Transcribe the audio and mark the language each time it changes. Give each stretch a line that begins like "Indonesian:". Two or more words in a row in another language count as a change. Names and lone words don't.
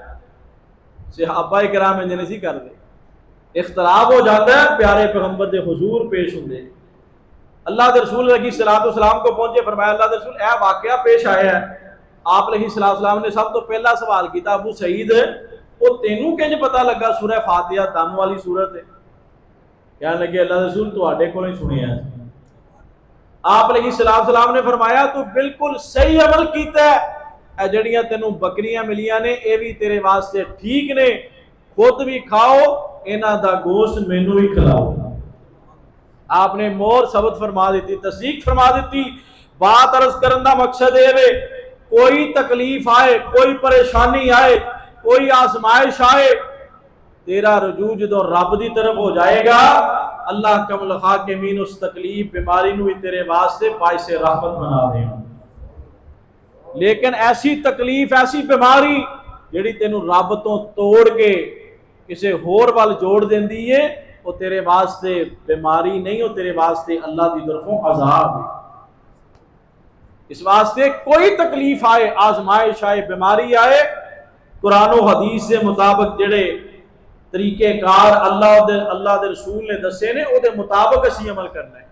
Punjabi: صحابہ کرام انج نہیں سی کردے، اختلاف ہو جاتا ہے پیارے پیغمبر دے حضور پیش ہوندے، اللہ دے رسول
Arabic: علیہ الصلوۃ والسلام
Punjabi: کو پہنچے، فرمایا اللہ دے رسول اے واقعہ پیش آیا ہے۔ آپ
Arabic: علیہ السلام
Punjabi: نے سب تو پہلا سوال کیتا ابو سعید وہ تینوں کنج پتہ لگا سورہ فاتحہ دم والی سورت ہے؟ کہنے لگے اللہ رسول تواڈے کولوں ہی سنیا ہے۔ آپ
Arabic: علیہ السلام
Punjabi: نے فرمایا تو بالکل صحیح عمل کیتا ہے، اے جڑیاں تینوں بکریاں ملیاں نے اے بھی تیرے واسطے ٹھیک نے، خود بھی کھاؤ، انہاں دا گوشت مینوں بھی کھلاؤ۔ آپ نے مور ثبت فرما دیتی، تصدیق فرما دیتی۔ بات عرض کرن دا مقصد اے وے کوئی تکلیف آئے، کوئی پریشانی آئے، کوئی آزمائش آئے، تیرا رجوع جدوں رب دی طرف ہو جائے گا،
Arabic: اللہ کم الحاکمین
Punjabi: اس تکلیف بیماری نو تیرے واسطے باعث رحمت بنا دے گا۔ لیکن ایسی تکلیف، ایسی بیماری جڑی تینوں رب تو توڑ کے کسے ہور وال جوڑ دیندی ہے، وہ تیرے واسطے بیماری نہیں، وہ تیرے واسطے اللہ دی طرفوں عذاب ہے۔ اس واسطے کوئی تکلیف آئے، آزمائش آئے، بیماری آئے، قرآن و حدیث سے مطابق جڑے طریقے کار اللہ دے رسول نے دسے نے، او دے مطابق اسی عمل کرنا ہے۔